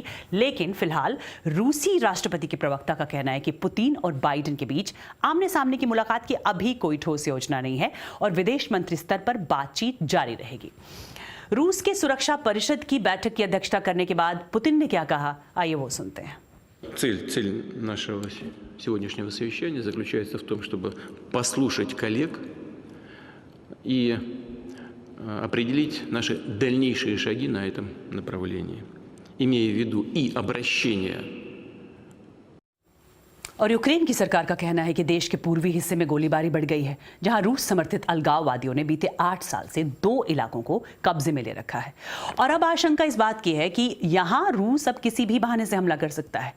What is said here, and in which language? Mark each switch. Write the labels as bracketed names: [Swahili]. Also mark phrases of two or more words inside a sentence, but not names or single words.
[Hindi] लेकिन फिलहाल रूसी राष्ट्रपति के प्रवक्ता का कहना है कि पुतिन और बाइडेन के बीच आमने सामने की मुलाकात की अभी कोई ठोस योजना नहीं है और विदेश मंत्री स्तर पर बातचीत जारी रहेगी। रूस के सुरक्षा परिषद की बैठक की अध्यक्षता करने के बाद पुतिन ने क्या कहा, आइए वो सुनते हैं। [Russian] Цель нашего сегодняшнего совещания заключается в том, чтобы послушать коллег и определить наши дальнейшие шаги на этом направлении, имея в виду и обращение. [Hindi] और यूक्रेन की सरकार का कहना है कि देश के पूर्वी हिस्से में गोलीबारी बढ़ गई है, जहां रूस समर्थित अलगाववादियों ने बीते 8 साल से 2 इलाकों को कब्जे में ले रखा है। और अब आशंका इस बात की है कि यहां रूस अब किसी भी बहाने से हमला कर सकता है।